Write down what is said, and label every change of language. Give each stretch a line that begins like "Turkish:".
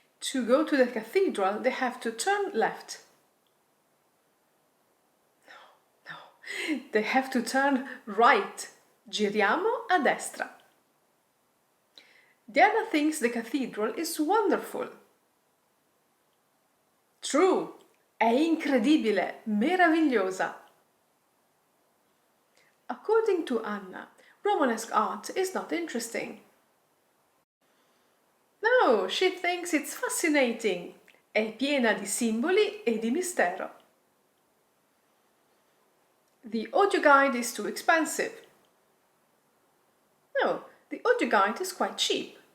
English: To go to the cathedral, they have to turn left. No, they have to turn right.
Italian: Giriamo a destra.
English: Diana thinks the cathedral is wonderful. True,
Italian: è incredibile, meravigliosa.
English: According to Anna, Romanesque art is not interesting. No, she thinks it's fascinating.
Italian: È piena di simboli e di mistero.
English: The audio guide is too expensive. No, the audio guide is quite cheap.